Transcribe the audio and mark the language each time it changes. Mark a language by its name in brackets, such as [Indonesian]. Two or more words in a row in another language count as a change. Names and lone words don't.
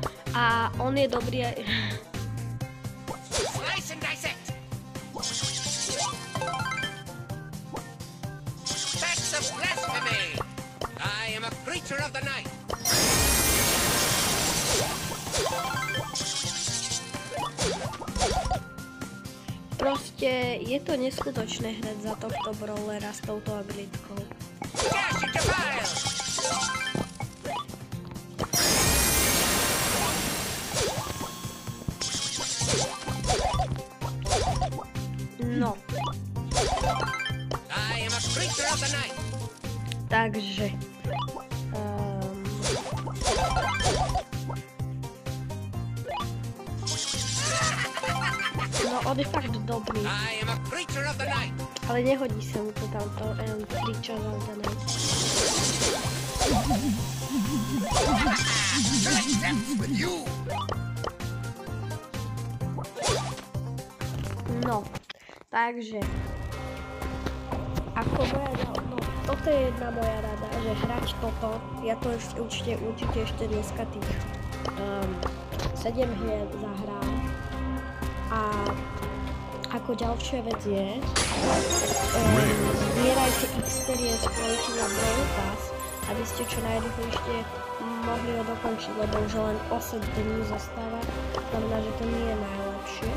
[Slovak] A on je dobrý aj... [English] Slice and dissect. That's a blasphemy. I am a creature of the night. [Slovak] Proste je to neskutočné hrať za tohto brawlera s touto abilitkou. [English] Dash into fire. [Slovak] No, [English] I am a creature of the night. [Slovak] takže... No, on je fakt dobrý, [English] I am a creature of the night. [Slovak] ale nehodí sa mu to tamto Creature of the Night. [English] With you. [Slovak] No, takže... Ako moja rada, no, toto je jedna moja rada, že hrať toto, ja to určite ešte dneska tých 7 hier zahrám. A ako ďalšia vec je, zbierajte experience pointy na Brawl Pass, aby ste čo najrychlejšie mohli ho dokončiť, lebo už len 8 dní zostáva, znamená, že to nie je najlepšie.